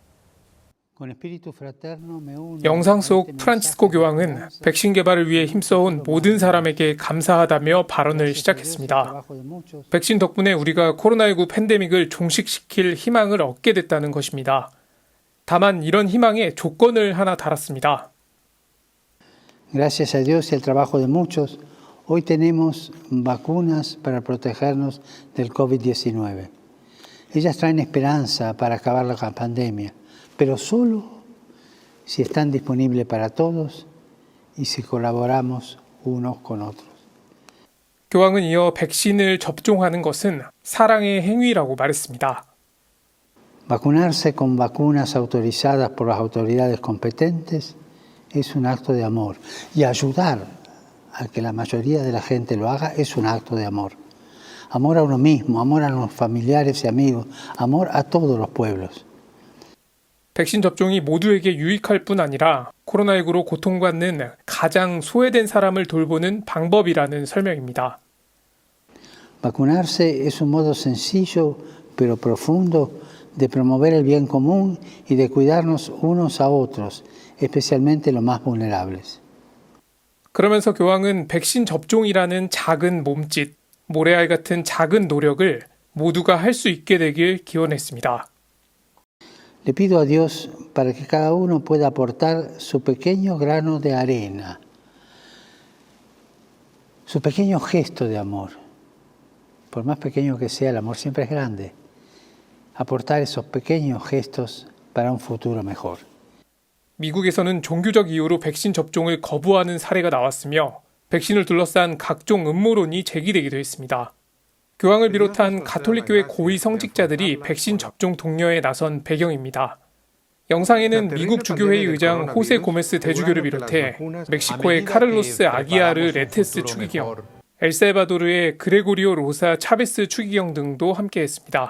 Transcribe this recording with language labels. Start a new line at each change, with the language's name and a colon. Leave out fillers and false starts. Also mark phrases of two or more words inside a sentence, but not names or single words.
Korean: 영상 속 프란치스코 교황은 백신 개발을 위해 힘써온 모든 사람에게 감사하다며 발언을 시작했습니다. 백신 덕분에 우리가 코로나19 팬데믹을 종식시킬 희망을 얻게 됐다는 것입니다. 다만 이런 희망에 조건을 하나 달았습니다.
Spanish: Gracias a Dios y al trabajo de muchos, hoy tenemos vacunas para protegernos del COVID-19. Ellas traen esperanza para acabar la pandemia, pero solo si están disponibles para todos y si colaboramos unos con otros.
Korean: 교황은 이어 백신을 접종하는 것은 사랑의 행위라고 말했습니다.
Spanish: Vacunarse con vacunas autorizadas por las autoridades competentes es un acto de amor y ayudar a que la mayoría de la gente lo haga es un acto de amor. Amor a uno mismo, amor a los familiares y amigos, amor a todos los pueblos.
Korean: 백신 접종이 모두에게 유익할 뿐 아니라 코로나19로 고통받는 가장 소외된 사람을 돌보는 방법이라는 설명입니다.
Spanish: Vacunarse es un modo sencillo pero profundo de promover el bien común y de cuidarnos unos a otros, especialmente los más vulnerables.
Korean: 그러면서 교황은 백신 접종이라는 작은 몸짓, 모래알 같은 작은 노력을 모두가 할 수 있게 되길 기원했습니다.
Spanish: Le pido a Dios para que cada uno pueda aportar su pequeño grano de arena, su pequeño gesto de amor. Por más pequeño que sea, el amor siempre es grande. Aportar esos pequeños gestos para un futuro mejor.
Korean: 미국에서는 종교적 이유로 백신 접종을 거부하는 사례가 나왔으며 백신을 둘러싼 각종 음모론이 제기되기도 했습니다. 교황을 비롯한 가톨릭교회 고위 성직자들이 백신 접종 독려에 나선 배경입니다. 영상에는 미국 주교회의 의장 호세 고메스 대주교를 비롯해 멕시코의 카를로스 아기아르 레테스 추기경, 엘살바도르의 그레고리오 로사 차베스 추기경 등도 함께했습니다.